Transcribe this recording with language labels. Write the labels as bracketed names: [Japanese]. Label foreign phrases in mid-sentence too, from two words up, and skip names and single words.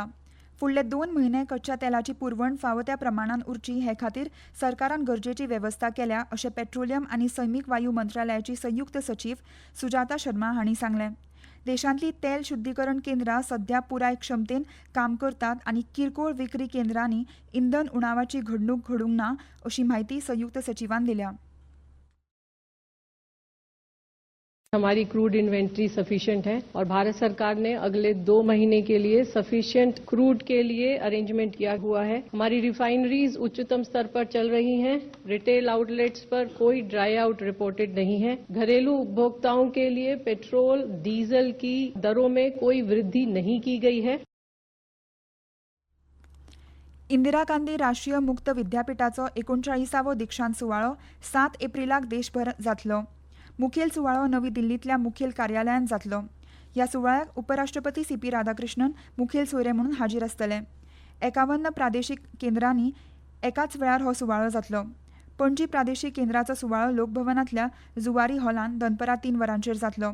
[Konkani] फुडले 2 म्हयने कच्च्या तेलाची पुरवण फावो त्या प्रमाणात उरची हे खातीर सरकारान गरजेची वेवस्था केल्या अशें पेट्रोलियम आनी सैमीक वायू मंत्रालयाची संयुक्त सचीव सुजाता शर्मा हांणी सांगलें. देशांतली तेल शुद्धीकरण केंद्रां सध्या पुराय क्षमतेन काम करतात आनी किरकोळ विक्री केंद्रांनी इंधन उणावाची घडणूक घडूंक ना अशी माहिती संयुक्त सचिवान दिल्या. [Hindi] हमारी [English] crude inventory sufficient [Hindi] है और भारत सरकार ने अगले 2 महीने के लिए [English] sufficient crude [Hindi] के लिए अरेंजमेंट किया हुआ है. हमारी रिफाइनरीज उच्चतम स्तर पर चल रही हैं. [English] retail outlets [Hindi] पर कोई [English] dry out reported [Hindi] नहीं है. घरेलू उपभोक्ताओं के लिए पेट्रोल डीजल की दरों में कोई वृद्धि नहीं की गई है. [Konkani] इंदिरा गांधी राष्ट्रीय मुक्त विद्यापीठाचो 39वो दीक्षांत सुवाळो 7 एप्रिलाक देशभर जातलो. मुखेल सुवाळो नवी दिल्लींतल्या मुखेल कार्यालयात जातलो. ह्या सुवाळ्याक उपराष्ट्रपती सीपी राधाकृष्णन मुखेल सोयरे म्हणून हाजीर आसतले. 51 प्रादेशीक केंद्रांनी एकाच वेळार हो सुवाळो जातलो. पणजी प्रादेशीक केंद्राचो सुवाळो लोकभवनांतल्या जुवारी हॉलांत दनपरां 3 वरांचेर जातलो.